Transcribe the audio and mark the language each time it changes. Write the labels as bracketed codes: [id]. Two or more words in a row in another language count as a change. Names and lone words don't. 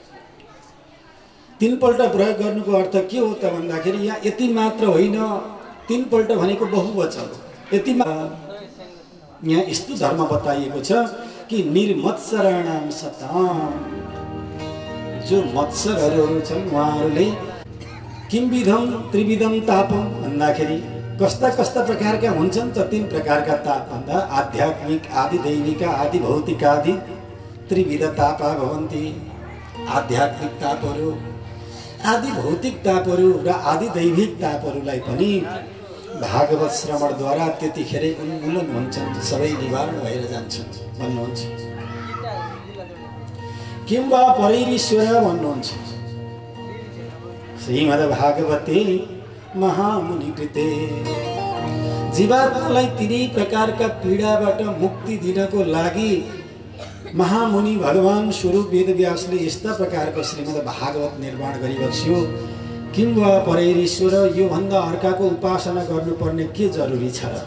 [ne] 3 पल्ट प्रयोग गर्नुको अर्थ के हो त भन्दाखेरि यहाँ यति मात्र होइन, 3 पल्ट भनेको बहुवचन हो। यति यहाँ यस्तो धर्म बताइएको छ कि [sa] निर्मत्सराणां सतां, [ne] जो मत्सरहरू छन् उहाँहरूले [sa] किम विधम त्रिविधम तापम [ne] भन्दाखेरि कस्ता कस्ता प्रकारका हुन्छन् त 3 प्रकारका ताप भन्दा आध्यात्मिक आदि दैनिक आदि भौतिक आदि [sa] त्रिविध तापा भवन्ति। [ne] आध्यात्मिक तापहरू आदि भौतिक तापहरू र आदि दैविक तापहरूलाई पनि भागवत श्रवणद्वारा त्यतिखेरै उन्मूलन हुन्छन्, सबै निवारण भएर जान्छन् भन्नुहुन्छ। [sa] किम वा परैरीश्वर भन्नुहुन्छ। श्रीमद्भागवते महामुनि कृते [ne] जीवात्मालाई तिनै प्रकारका पीडाबाट मुक्ति दिनको लागि महामुनि भगवान स्वरूप वेदव्यासले यस्ता प्रकारको श्रीमद्भागवत निर्माण गरिबक्स्यो। [sa] किम वा परैरीश्वर, [ne] यो भन्दा अर्काको उपासना गर्नुपर्ने के जरुरी छ र?